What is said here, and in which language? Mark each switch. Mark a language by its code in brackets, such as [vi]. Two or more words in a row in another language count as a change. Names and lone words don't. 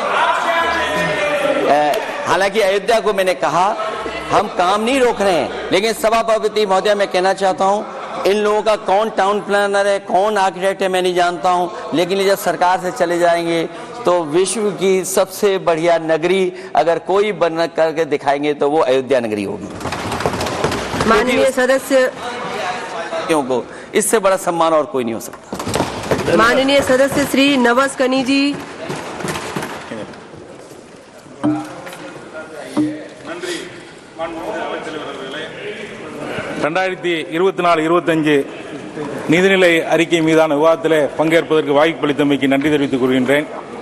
[hi] हालांकि अयोध्या को मैंने कहा हम काम नहीं रोक रहे हैं, लेकिन सभापति महोदय मैं कहना चाहता हूं, इन लोगों का कौन टाउन प्लानर है, कौन आर्किटेक्ट है मैं नहीं जानता हूं, लेकिन जब सरकार से चले जाएंगे तो विश्व की सबसे बढ़िया नगरी अगर कोई बन करके दिखाएंगे तो वो अयोध्या नगरी होगी। माननीय सदस्य, को इससे बड़ा सम्मान और कोई नहीं हो सकता। माननीय सदस्य श्री नवस कनी जी। [ta] நன்றி 2024-25 நிதிநிலை அறிக்கை மீதான விவாதத்தில் பங்கேற்பதற்கு வாய்ப்பளித்தமைக்கு நன்றி தெரிவித்துக் கொள்கின்றேன்.